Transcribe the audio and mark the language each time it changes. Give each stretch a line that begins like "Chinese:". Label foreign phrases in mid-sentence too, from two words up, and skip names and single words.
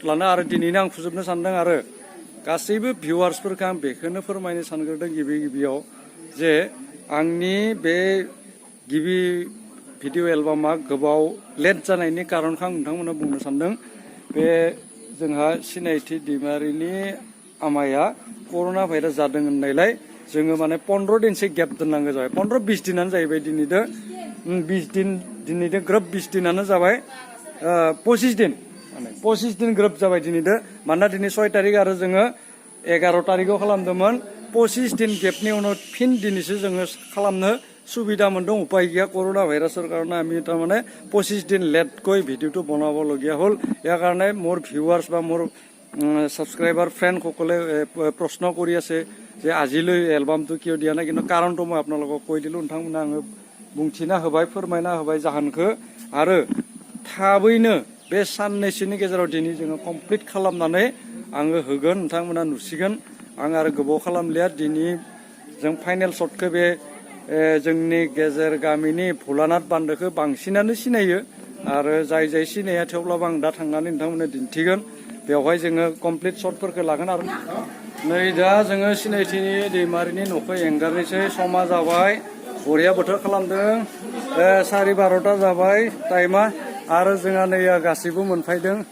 Bodo: लानो आरो दिनैनो आं फोजोबनो सानदों आरो गासैबो भिउवार्सफोरखौ आं बेखौनो फोरमायनो सानग्रोदों गिबियाव जे आंनि बे गिबि भिडिअ एलबामा गोबाव लेट जानायनि कारनखौ आं नोंथांमोननो बुंनो सानदों बे जोंहा सिनायथि दैमारिनि आमाया कर'ना भाइरास जादों होननायलाय जोङो माने 15 दिनसो गेप दोननांगौ जाबाय 15-20 दिनानो जाहैबाय दिनैदो 20 दिन दिनैदो ग्रोब 20 दिनानो जाबाय 25 दिन ग्रोब जाबाय दिनैदो मानोना दिनै 6 तारिख आरो जोङो 11 तारिखआव खालामदोंमोन 25 दिन गेपनि उनाव फिन दिनैसो जोङो खालामनो सुबिदा मोनदों उपाय गैया
Assamese: কৰ'না ভাইৰাছৰ কাৰণে আমি তাৰমানে
Bodo: 25 दिन
Assamese: लेट কৈ ভিডিঅ'টো বনাবলগীয়া হ'ল ইয়াৰ কাৰণে মোৰ ভিউৱাৰ্ছ বা মোৰ সাবস্ক্ৰাইবাৰ ফ্ৰেণ্ড সকলে প্ৰশ্ন কৰি আছে যে আজিলৈ এলবামটো কিয় দিয়া নাই কিন্তু কাৰণটো মই আপোনালোকক কৈ দিলোঁ
Bodo: नोंथांमोना आङो बुंथिना होबाय फोरमायना होबाय जाहोनखौ आरो थाबैनो बे साननैसोनि गेजेराव दिनै जोङो कमप्लिट खालामनानै आङो होगोन नोंथांमोना नुसिगोन आं आरो गोबाव खालामलिया दिनै जों फाइनेल शटखौ बे जोंनि गेजेर गामिनि भुलानाथ बान्दोखौ बांसिनानो सिनायो आरो जाय सिनाया थेवब्लाबो आं दा थांनानै नोंथांमोननो दिन्थिगोन बेवहाय जोङो कमप्लिट शटफोरखौ लागोन आरो नै दा जोङो सिनायथिनि दैमारिनि न'खौ एंगारनोसै समा जाबाय बरिया बोथोर खालामदों 12:30 जाबाय टाइमा आरो जोंहा नैया गासैबो मोनफैदों